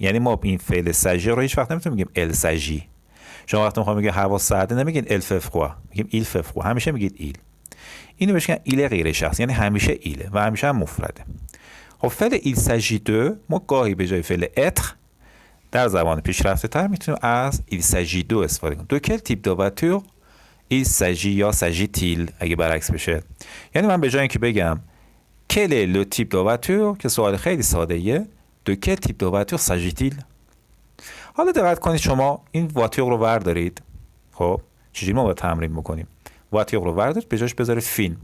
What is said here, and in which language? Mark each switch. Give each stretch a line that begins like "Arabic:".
Persian: یعنی ما این فعل ساجیر رو هیچ وقت نمیتونیم بگیم ال ساجی. شما وقتی میخوام بگید هوا سرده نمیگین ال fait froid، میگیم
French: il fait froid،
Persian: همیشه میگید ایل. اینو بهش میگن ایل غیر شخصی، یعنی همیشه ایله و همیشه هم مفرده. خب فعل
French: il s'agit de
Persian: ما گاهی به جای فعل être در زبان پیشرفته تر میتونیم از il s'agit de استفاده کنیم.
French: دو quel type de voiture il s'agit یا s'agit-il
Persian: اگه برعکس بشه. یعنی من به جای اینکه بگم
French: quel est le type de voiture
Persian: که سوال خیلی ساده ایه،
French: de quel type de voiture s'agit-il؟
Persian: حالا دقت کنید شما این واتیور رو وردارید. خب چجوری ما باید تمرین بکنیم؟ واتیور رو وردارید به جاش بذارید فیلم.